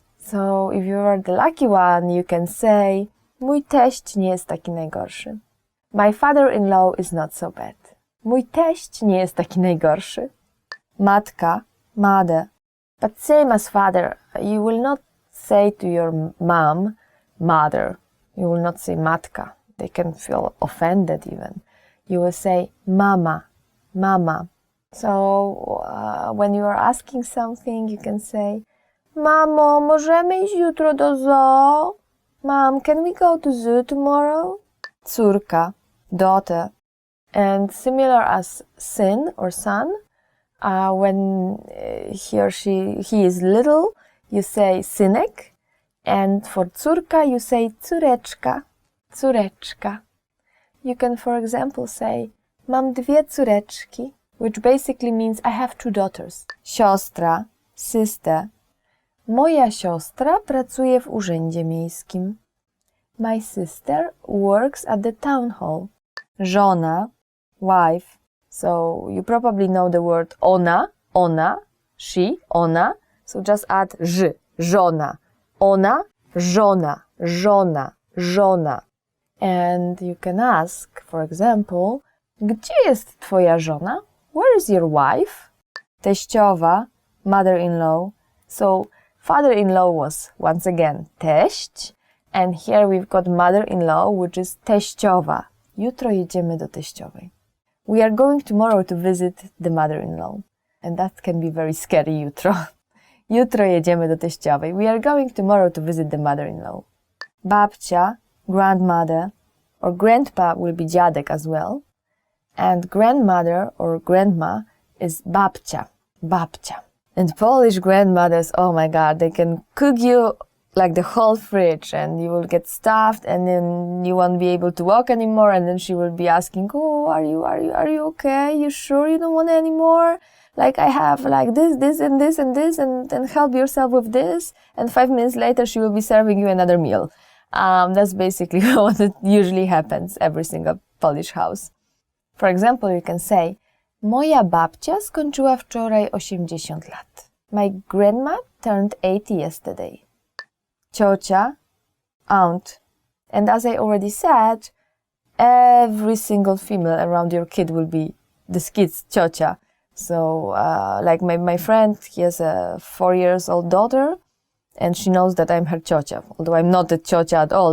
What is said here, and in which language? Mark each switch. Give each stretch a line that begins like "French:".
English: So if you are the lucky one, you can say,
Polish: mój teść nie jest taki najgorszy.
English: My father-in-law is not so bad.
Polish: Mój teść nie jest taki najgorszy. Matka, mother.
English: But same as father, you will not say to your mom, mother. You will not say matka. They can feel offended even. You will say mama, mama. So when you are asking something, you can say,
Polish: Mamo, możemy iść jutro do zoo?
English: Mom, can we go to zoo tomorrow? Córka, daughter. And similar as syn or son, when he is little, you say synek. And for córka, you say córeczka, córeczka. You can, for example, say,
Polish: mam dwie córeczki,
English: which basically means I have two daughters. Siostra, sister.
Polish: Moja siostra pracuje w urzędzie miejskim.
English: My sister works at the town hall. Żona, wife. So you probably know the word ona, she, ona. So just add ż, żona. Ona, żona, żona, żona. And you can ask, for example,
Polish: gdzie jest twoja żona?
English: Where is your wife? Teściowa, mother-in-law. So father-in-law was once again teść, and here we've got mother-in-law, which is teściowa.
Polish: Jutro jedziemy do teściowej.
English: We are going tomorrow to visit the mother-in-law, and that can be very scary jutro.
Polish: Jutro jedziemy do teściowej.
English: We are going tomorrow to visit the mother-in-law. Babcia, grandmother, or grandpa will be dziadek as well. And grandmother or grandma is babcia, babcia. And Polish grandmothers, oh my God, they can cook you like the whole fridge, and you will get stuffed, and then you won't be able to walk anymore, and then she will be asking, oh, are you okay? You sure you don't want any more? Like, I have like this and this and this, and then help yourself with this, and 5 minutes later she will be serving you another meal. That's basically what it usually happens every single Polish house. For example, you can say,
Polish: moja babcia skończyła wczoraj 80 lat.
English: My grandma turned 80 yesterday. Ciocia, aunt. And as I already said, every single female around your kid will be this kid's ciocia. So, like my friend, he has a 4 years old daughter, and she knows that I'm her ciocia, although I'm not a ciocia at all.